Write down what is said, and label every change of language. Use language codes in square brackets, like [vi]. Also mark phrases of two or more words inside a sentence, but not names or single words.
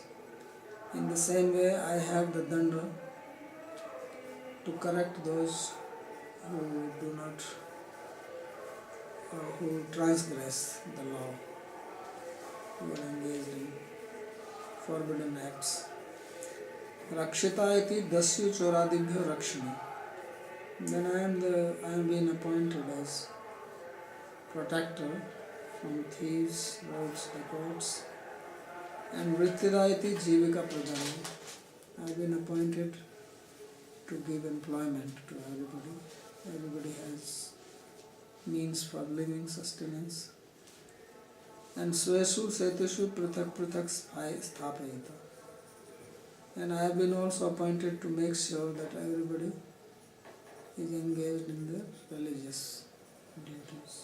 [en] In the same way, I have the danda to correct those who do not, or who transgress the law, who are engaged in forbidden acts. [sa] रक्षिता इति दस्यु चोरादिभ्यो रक्षणि. [en] Then I am being appointed as protector from thieves, rogues, dacoits. [sa] And वृत्तिदा इति जीविका प्रदान. [en] I have been appointed to give employment to everybody. Everybody has means for living, sustenance. [sa] And स्वेषु सेतुषु पृथक् पृथक् स्थापयिता. [en] And I have been also appointed to make sure that everybody is engaged in their religious duties.